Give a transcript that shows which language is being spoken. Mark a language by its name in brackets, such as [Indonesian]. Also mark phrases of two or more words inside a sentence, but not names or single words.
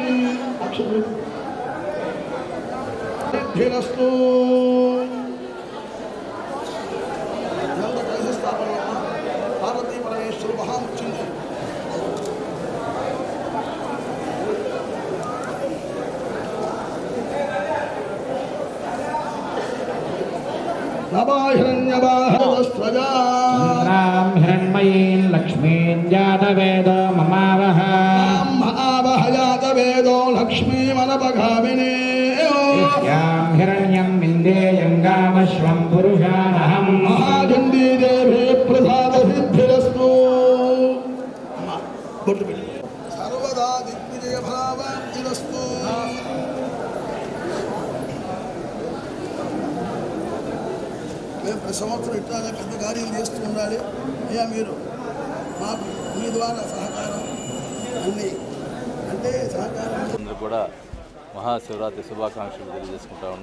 [Telugu] ధిరస్తు పార్వతీ పరమేశ్వరు మహాముచ్చింది. [Sanskrit] हिरण्मयीं लक्ष्मीं जातवेदो ममावह जातवेदो लक्ष्मीमनपगामिनी यस्यां हिरण्यं विन्देयं गामश्वं पुरुषानहं महाचण्डी देवी प्रसादसिद्धिरस्तु. सर्वदा दिग्विजयफलावस्तु. [Telugu] మేము ప్రతి సంవత్సరం ఇట్లానే పెద్ద కార్యాలు చేస్తూ ఉండాలి. అయ్యా మీరు మాకు మీ ద్వారా సహకారం అన్నీ అంటే సహకారం. అందరూ కూడా మహాశివరాత్రి శుభాకాంక్షలు తెలియజేసుకుంటా ఉన్నా.